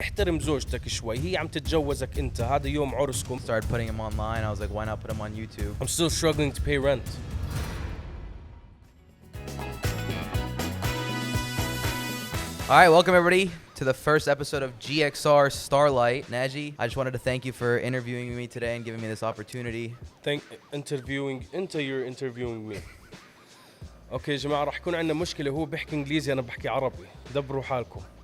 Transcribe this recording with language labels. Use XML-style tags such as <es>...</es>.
<ar>احترم زوجتك شوي، هي عم تتجوزك انت، هذا يوم عرسكم.</ar> <en>Started putting him online. I was like, why not put him on YouTube? I'm still struggling to pay rent. All right, welcome everybody to the first episode of GXR Starlight. Naji, I just wanted to thank you for interviewing me today and giving me this opportunity. You're interviewing me.</en> <ar>اوكي يا جماعة، راح يكون عندنا مشكلة، هو بيحكي انجليزي انا بحكي عربي، دبروا حالكم.</ar>